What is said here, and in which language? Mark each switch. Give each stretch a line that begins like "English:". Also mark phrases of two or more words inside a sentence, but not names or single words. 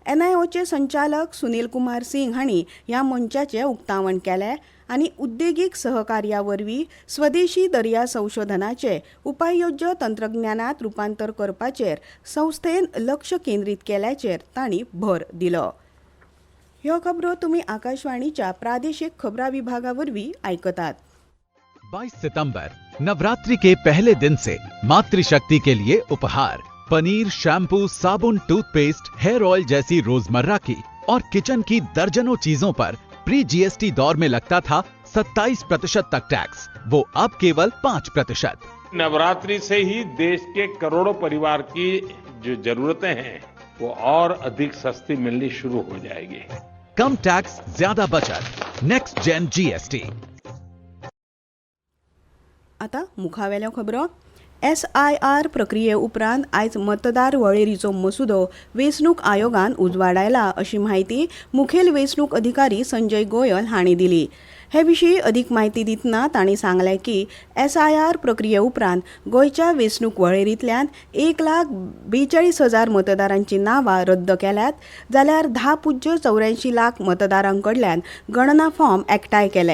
Konkani: NIOचे संचालक सुनील कुमार सिंग हांणी ह्या मंचाचें उक्तावण केलें आनी उद्देगीक सहकार्या वरवीं स्वदेशी दर्या संशोधनाचे उपाययोज्य तंत्रज्ञानात रुपांतर करपाचेर संस्थेन लक्ष केंद्रीत केल्याचेर तांणी भर दिलो. ह्यो खबरो तुमी आकाशवाणीच्या प्रादेशीक खबरां विभागा वरवीं आयकतात.
Hindi: 22 सितंबर नवरात्रि के पहले दिन से मातृशक्ति के लिए उपहार पनीर, शैम्पू, साबुन, टूथपेस्ट,
English: hair oil
Hindi: जैसी रोजमर्रा की और किचन की दर्जनों चीजों पर प्री GST दौर में लगता था 27% तक टैक्स, वो अब केवल 5%। नवरात्रि से ही देश के करोड़ों परिवार की जो जरूरतें हैं वो और अधिक सस्ती मिलनी शुरू हो जाएगी। कम टैक्स, ज्यादा बचत,
English: next gen GST.
Konkani: आता मुखावेल्यो खबरो. SIR प्रक्रिये उपरांत आयज मतदार वळेरीचो मसुदो वेंचणूक आयोगान उजवाडायला अशी माहिती मुखेल वेंचणूक अधिकारी संजय गोयल हांणी दिली. हे विशीं अदीक म्हायती दितना तांणी सांगलें की SIR प्रक्रिये उपरांत गोंयच्या वेंचणूक वळेरींतल्यान 1,42,000 मतदारांची नांवां रद्द केल्यात, जाल्यार 10.84 मतदारां कडल्यान गणना फॉर्म एकठांय केले.